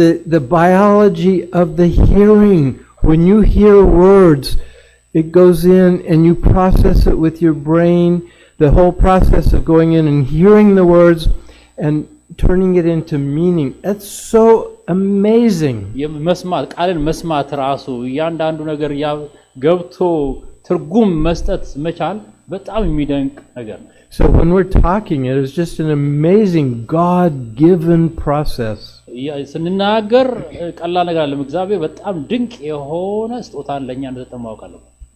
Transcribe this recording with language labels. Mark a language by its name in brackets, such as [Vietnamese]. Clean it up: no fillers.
[English] the biology of the hearing. When you hear words, it goes in and you process it with your brain. The whole process of going in and hearing the words and turning it into meaning. That's so amazing. [Amharic] የመስማት ቃልን መስማት ራሱ እያንዳንዱ ነገር ገብቶ ትርጉም መስጠት መቻል በጣም የሚደንቅ ነገር ነው። [English] So when we're talking, it is just an amazing God-given process. [Amharic] ስንናገር ቀላል ነገር አይደለም። እግዚአብሔር በጣም ድንቅ የሆነ ስጦታን ለኛ እንደሰጠን ማወቅ አለብን።